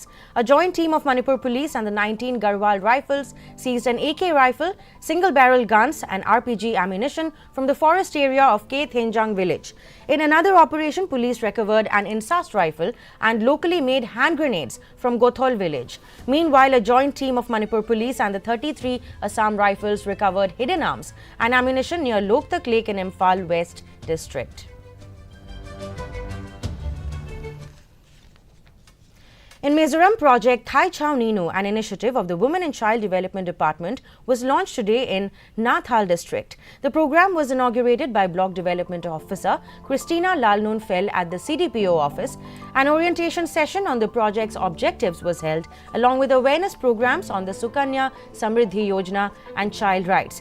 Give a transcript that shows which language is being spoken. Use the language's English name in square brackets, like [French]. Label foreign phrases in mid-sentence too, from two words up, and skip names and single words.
[English] A joint team of Manipur police and the 19 Garhwal rifles seized an AK rifle, single-barrel guns and RPG ammunition from the forest area of K Thenjang village. In another operation, police recovered an Insast rifle and locally made hand grenades from Gothol village. Meanwhile, a joint team of Manipur police and the 33 Assam rifles recovered hidden arms and ammunition near Loktak Lake in Imphal West district. In Mizoram, Project Thai Chau Ninu, an initiative of the Women and Child Development Department, was launched today in Nathal district. The program was inaugurated by Block Development Officer Christina Lalnun Fel at the CDPO office. An orientation session on the project's objectives was held, along with awareness programs on the Sukanya Samriddhi Yojana and child rights.